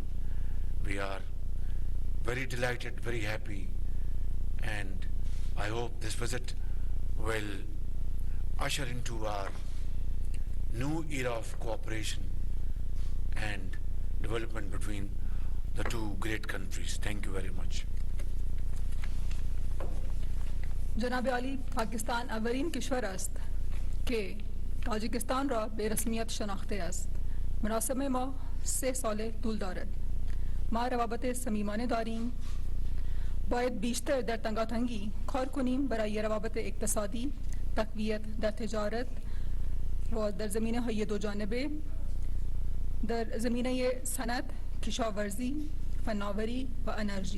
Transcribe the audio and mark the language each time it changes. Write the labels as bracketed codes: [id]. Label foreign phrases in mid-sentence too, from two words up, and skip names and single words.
[en] We are very delighted, very happy, and I hope this visit will usher into our new era of cooperation and development between the two great countries. Thank you very much. [fa] جناب عالی پاکستان اولین کشور است که تاجکستان را به رسمیت شناخته است. مراسم ما 3 سال طول دارد. ما روابط صمیمانه داریم. باید بیشتر در تنگاتنگی کار کنیم برای روابط اقتصادی، تقویت در تجارت و در زمینه‌های دو جانبه، در زمینه صنعت، کشاورزی، فناوری و انرژی.